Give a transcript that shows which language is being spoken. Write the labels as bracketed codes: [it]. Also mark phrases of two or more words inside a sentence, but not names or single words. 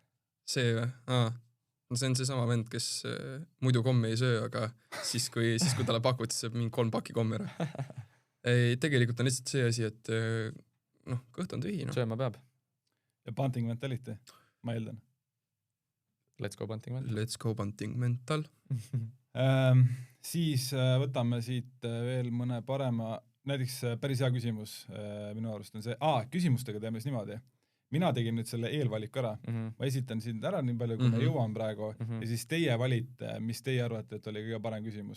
[et] See või? See on see sama vend, kes muidu komme ei söö, aga siis kui talle pakud, siis saab mingi 3 paki komme ära. Ei, tegelikult on lihtsalt see asi, et kõht on tühi. Sööma peab. Ja [en] bunting mentality, [et] ma eeldan. [en] Let's go bunting mental. Let's go bunting mental. [et] Siis võtame siit veel mõne parema, näiteks päris hea küsimus minu arust on see, küsimustega teeme siis niimoodi. Mina tegin nüüd selle eelvaliku ära, ma esitan sind ära nii palju, kui ma jõuan praegu ja siis teie valite, mis teie arvate, et oli kõige parem küsimus.